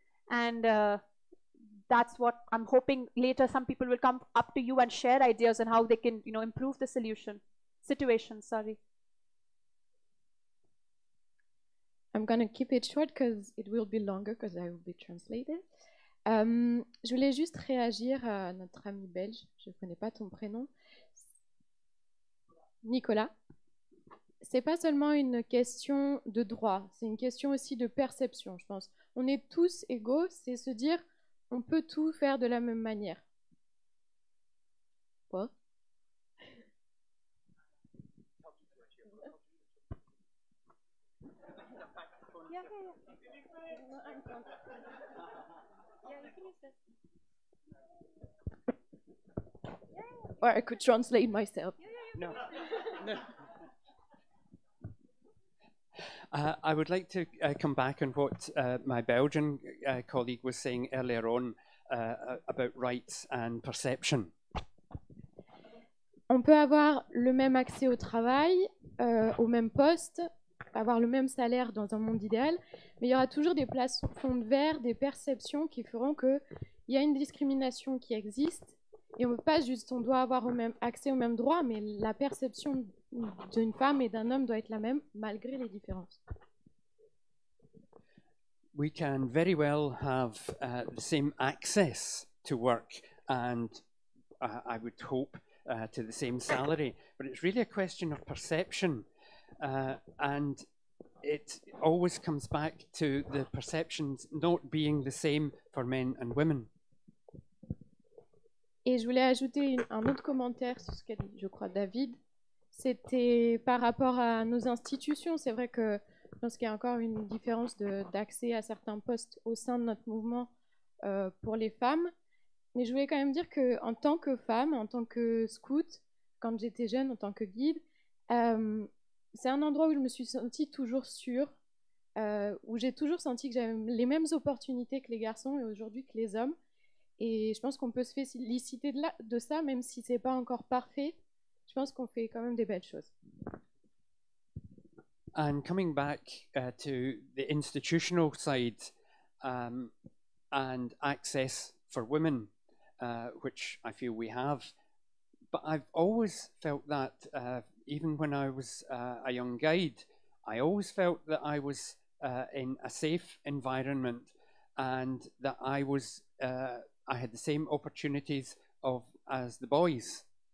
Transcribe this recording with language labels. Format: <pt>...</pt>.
<en>And that's what I'm hoping later some people will come up to you and share ideas on how they can, improve the situation. Sorry. I'm gonna keep it short because it will be longer because I will be translated.</en> <fr>Je voulais juste réagir à notre ami belge. Je ne connais pas ton prénom. Nicolas. C'est pas seulement une question de droit, c'est une question aussi de perception, je pense. On est tous égaux, c'est se dire on peut tout faire de la même manière. Quoi?</fr> <en>Or I could translate myself. No. I would like to come back on what my Belgian colleague was saying earlier on about rights and perception.</en> <fr>On peut avoir le même accès au travail, au même poste, avoir le même salaire dans un monde idéal, mais il y aura toujours des plafonds de verre, des perceptions qui feront qu'il y a une discrimination qui existe. Et on ne peut pas juste, on doit avoir accès aux mêmes droits, mais la perception d'une femme et d'un homme doit être la même, malgré les différences.</fr> <en>We can very well have the same access to work and I would hope to the same salary, but it's really a question of perception and it always comes back to the perceptions not being the same for men and women.</en> <fr>Et je voulais ajouter un autre commentaire sur ce qu'a dit, je crois, David. C'était par rapport à nos institutions. C'est vrai que je pense qu'il y a encore une différence d'accès à certains postes au sein de notre mouvement pour les femmes. Mais je voulais quand même dire qu'en tant que femme, en tant que scout, quand j'étais jeune, en tant que guide, c'est un endroit où je me suis sentie toujours sûre, où j'ai toujours senti que j'avais les mêmes opportunités que les garçons et aujourd'hui que les hommes. Et je pense qu'on peut se féliciter de ça, même si ce n'est pas encore parfait. Je pense qu'on fait quand même des belles choses.</fr> <en>And coming back to the institutional side and access for women, which I feel we have, but I've always felt that even when I was a young guide, I always felt that I was in a safe environment and that I was I had the same opportunities as the boys.</en>